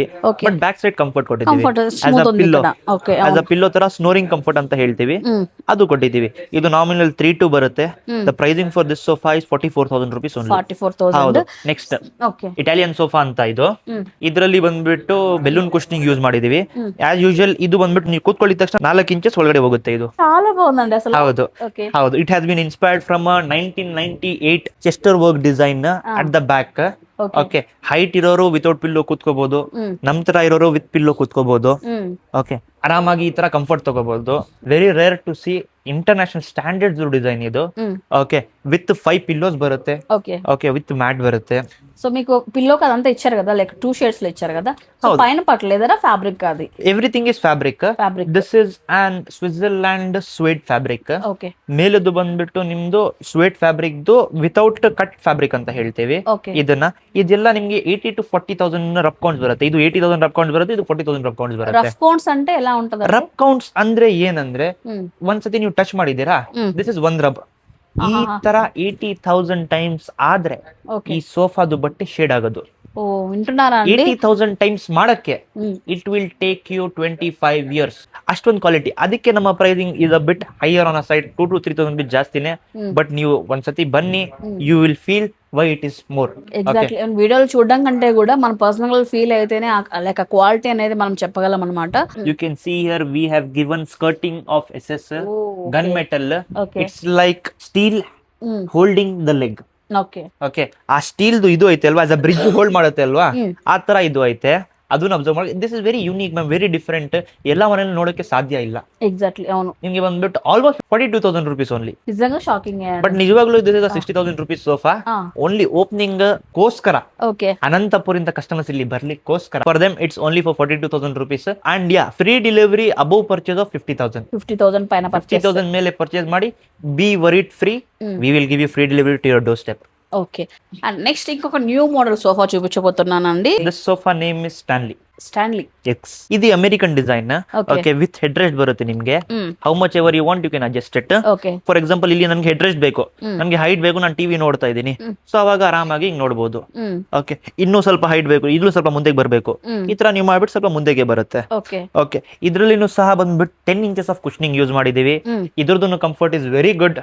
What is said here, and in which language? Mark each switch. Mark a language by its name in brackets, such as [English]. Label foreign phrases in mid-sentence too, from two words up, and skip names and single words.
[English] But back side comfort [Kannada] ಕೊಟ್ಟಿದ್ದೀವಿ, [English] as a pillow [Kannada] ತರ [English] snoring comfort [Kannada] ಅಂತ ಹೇಳ್ತೀವಿ, ಅದು ಕೊಟ್ಟಿದ್ದೀವಿ. ಇದು ನಾಮಿನಲ್ 3.2 ಬರುತ್ತೆ. [English] The pricing for this sofa is 44,000 rupees only. 44,000. [Kannada] ಹೌದು. [English] next Italian sofa [Kannada] ಅಂತ ಇದು. ಇದರಲ್ಲಿ ಬಂದ್ಬಿಟ್ಟು [English] balloon cushioning use [Kannada] ಮಾಡಿದೀವಿ. [English] as usual [Kannada] ಇದು ಬಂದ್ಬಿಟ್ಟು ನೀವು ಕೂತ್ಕೊಳ್ಳಿದ ತಕ್ಷಣ 4 inches ಒಳಗಡೆ ಹೋಗುತ್ತೆ. ಇದು [Telugu] చాలా బాగుందండి అసలు. [Kannada] ಹೌದು ಹೌದು, [English] It has been inspired from 1998 Chester work design at the back. Okay. [Kannada] ಓಕೆ ಹೈಟ್ ಇರೋರು [English] without pillow [Kannada] ಕೂತ್ಕೋಬಹುದು, ನಮ್ ತರ ಇರೋರು [English] with pillow [Kannada] ಕೂತ್ಕೋಬಹುದು. ಓಕೆ ಆರಾಮಾಗಿ ಈ ತರ ಕಂಫರ್ಟ್ ತಗೋಬಹುದು. [English] Very rare to see international standards design ಇದು. Okay with 5 pillows [Kannada] ಬರುತ್ತೆ. [Telugu] ఓకే [English] Okay with mat [Kannada] బರುತ್ತೆ. [Telugu] సో మీకు పిల్లోకి అదంతా ఇచ్చారు కదా, [English] like 2 shades [Telugu] లో ఇచ్చారు కదా, సో పైన పట్టలేదరా ఫ్యాబ్రిక్ అది? [English] Everything is fabric. This is an Switzerland suede fabric. [Telugu] ఓకే [Kannada] ಮೇಲದು ಬಂದ್ಬಿಟ್ಟು ನಿಮ್ದು [English] suede fabric without cut fabric [Kannada] ಅಂತ ಹೇಳ್ತೇವೆ [Telugu] ఓకే [Kannada] ಇದೆಲ್ಲ ನಿಮ್ಗೆ 80 to 40,000 [English] rough counts [Kannada] ಬರುತ್ತೆ. ಇದು 80,000 [English] rough counts [Kannada] ಬರುತ್ತೆ, ಇದು 40,000 [English] rough counts [Kannada] ಬರುತ್ತೆ. [English] rough counts [Telugu] అంటే ఎలా ఉంటది? [English] rough counts [Kannada] ಅಂದ್ರೆ ಏನಂದ್ರೆ ಒಂದ್ಸತಿ ನೀವು ಟಚ್ ಮಾಡಿದೀರಾ, [English] this is one rub. [Kannada] ಈ ತರ 80,000 ಟೈಮ್ಸ್ ಆದ್ರೆ ಈ ಸೋಫಾದು ಬಟ್ಟೆ ಶೇಡ್ ಆಗೋದು. [Telugu] ఓ వింటున్నారా అండి? [English] 80,000 times ಮಾಡಕ್ಕೆ it will take you 25 years. ಅಷ್ಟೊಂದು ಕ್ವಾಲಿಟಿ. ಅದಕ್ಕೆ ನಮ್ಮ pricing is a bit higher on a side, 2 to 3,000 ಬಿಟ್ ಜಾಸ್ತಿನೇ. [Kannada] ಬಟ್ ನೀವು ಒಂದ್ಸತಿ ಬನ್ನಿ, [English] You will feel why it is more. [Telugu] ఎగ్జాక్ట్లీ. వీడియోలు చూడడం కంటే కూడా మన [English] personal feel [Telugu] అయితేనే లైక్ ఆ క్వాలిటీ అనేది మనం చెప్పగలం అన్నమాట. [English] You can see here we have given skirting of SS gun metal. It's like steel holding the leg. [Telugu] ఓకే [Kannada] ಓಕೆ ಆ ಸ್ಟೀಲ್ದು ಇದು ಐತೆ ಅಲ್ವಾ, [English] as a bridge hold [Kannada] ಮಾಡುತ್ತೆ ಅಲ್ವಾ, ಆ ತರ ಇದು ಐತೆ. ಅದನ್ನ ಅಬ್ಸರ್ವ್ ಮಾಡಿ. [English] This is very unique ma'am, very different. [Kannada] ಎಲ್ಲ ಮನೇಲಿ ನೋಡೋಕೆ ಸಾಧ್ಯ ಇಲ್ಲ. [Telugu] ఎగ్జాక్ట్లీ అవును. [Kannada] ನಿಮ್ಗೆ ಬಂದ್ಬಿಟ್ಟು [English] almost 42,000 rupees only. [Telugu] నిజంగా షాకింగ్. [English] ಬಟ್ ನಿಜವಾಗ್ಲೂ this is 60,000 rupees sofa only opening ಗೋಸ್ಕರ. [Telugu] ఓకే [Kannada] ಅನಂತಪುರಿಂದ ಕಸ್ಟಮರ್ಸ್ ಇಲ್ಲಿ ಬರ್ಲಿಕ್ಕೋಸ್ಕರ. [English] For them it's only for 42,000 rupees. And ya free delivery above purchase of 50,000 [Telugu] పైన పర్చేస్ [Kannada] 50,000 ಮೇಲೆ ಪರ್ಚೇಸ್ ಮಾಡಿ. [English] Be worried free, we will give you free delivery to your door step. [Telugu] ఓకే. [English] and next [Telugu] ఇంకొక [English] new model sofa [Telugu] చూపించబోతున్నానండి. [English] This sofa name is Stanley. స్టాన్లీ [Telugu] ఎక్స్. ఇది [English] American design. okay with head rest [Kannada] ಬರುತ್ತೆ ನಿಮ್ಗೆ. [English] How much ever you want you can adjust it. [Telugu] ఓకే [English] for example [Kannada] ಇಲ್ಲಿ ನನಗೆ [English] head rest [Kannada] ಬೇಕು, ನನಗೆ ಹೈಟ್ ಬೇಕು, ನಾನು ಟಿವಿ ನೋಡ್ತಾ ಇದ್ದೀನಿ, ಸೊ ಅವಾಗ ಆರಾಮಾಗಿ ಹಿಂಗ್ ನೋಡಬಹುದು. ಓಕೆ ಇನ್ನೂ ಸ್ವಲ್ಪ ಹೈಟ್ ಬೇಕು, ಇಲ್ಲೂ ಸ್ವಲ್ಪ ಮುಂದೆಗೆ ಬರಬೇಕು, ಈ ತರ ನೀವು ಮಾಡ್ಬಿಟ್ಟು ಸ್ವಲ್ಪ ಮುಂದೆಗೆ ಬರುತ್ತೆ. [Telugu] ఓకే [Kannada] ಓಕೆ ಇದ್ರಲ್ಲಿನೂ ಸಹ ಬಂದ್ಬಿಟ್ಟು 10 inches [English] of cushioning use [Kannada] ಮಾಡಿದೀವಿ. ಇದ್ರದ್ದು [English] comfort is very good.